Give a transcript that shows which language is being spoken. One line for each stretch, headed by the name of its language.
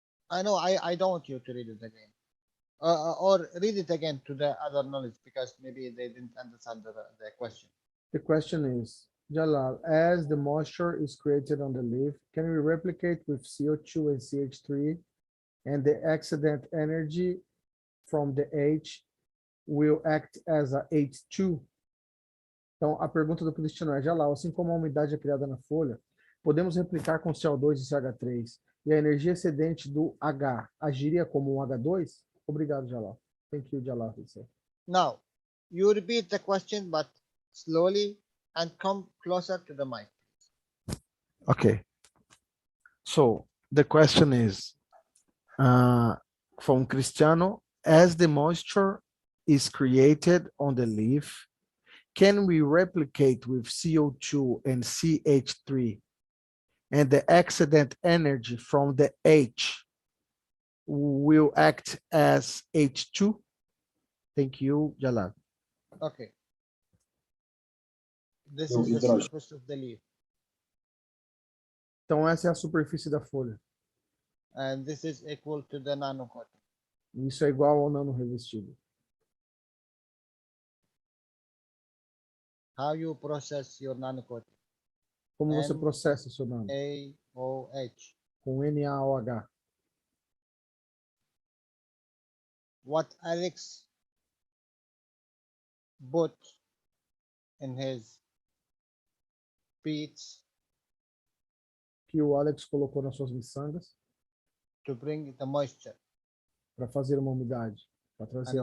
English: I know I don't want you to read it again. Or read it again to the other knowledge, because maybe they didn't understand the question. The question is, Jalal, as the moisture is created on the leaf, can we replicate with CO2 and CH3, and the excedent energy from the H will act as a H2?
Portuguese: Então, a pergunta do Cristiano é, Jalal, assim como a umidade é criada na folha, podemos replicar com CO2 e CH3, e a energia excedente do H agiria como um H2? Obrigado, Jalal.
English: Thank you, Jalal. Now, you repeat the question, but slowly and come closer to the mic. Okay. So the question is from Cristiano, as the moisture is created on the leaf, can we replicate with CO2 and CH3, and the excedent energy from the H will act as H2? Thank you, Jalal. Okay. This is the surface of the leaf.
Portuguese: Então essa é a superfície da folha.
English: And this is equal to the nanocoating.
Portuguese: Isso é igual ao nano revestido.
English: How you process your nanocoating?
Portuguese: Como você processa o seu nano?
English: NaOH.
Portuguese: Com NaOH.
English: What Alex put in his beats,
Portuguese: que o Alex colocou nas suas miçangas,
English: to bring the moisture.
Portuguese: Para fazer uma umidade, para trazer a